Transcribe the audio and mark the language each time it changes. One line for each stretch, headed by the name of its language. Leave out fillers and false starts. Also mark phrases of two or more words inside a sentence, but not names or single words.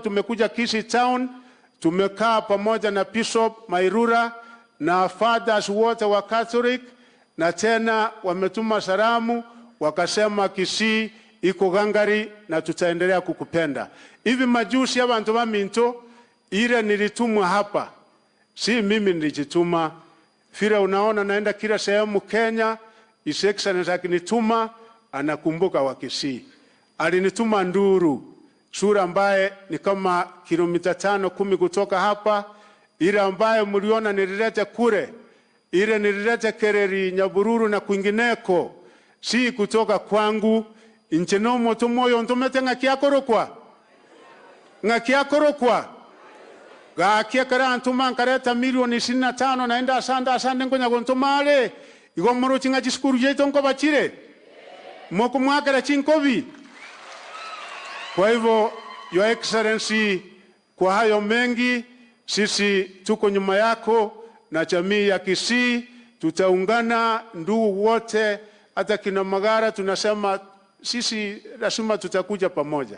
Swahili: Tumekuja Kisii town, tumekaa pamoja na Bishop Mairura na fathers wote wa Catholic, na tena wametuma salamu wakasema Kisii iko gangari na tutaendelea kukupenda. Hivi majuzi
Gusii: abantu ba
Swahili: Minto ile nilitumwa hapa, si mimi nilijituma. Vile unaona naenda kila sehemu Kenya,
English: His Excellency
Swahili: akinituma anakumbuka Wakisii. Alinituma Nduru, sura ambaye ni kama kilomita 5-10 kutoka hapa. Ile ambaye mliona nilileta kule, ile nilileta Kereri, Nyabururu na kwingineko, si kutoka kwangu.
Gusii: Inchenomo tumoyo ntomete ngakiakorokwa gakia kara antuma nkareta milioni 25 naenda asanda ngonya gontomale igomoro chinga chiskuru jeito nko bachire moko mwakara chinkovi.
Swahili: Kwa hivyo
English: Your Excellency,
Swahili: kwa hayo mengi sisi tuko nyuma yako na jamii ya Kisii, tutaungana ndugu wote, hata kina Magara tunasema sisi lazima tutakuja pamoja.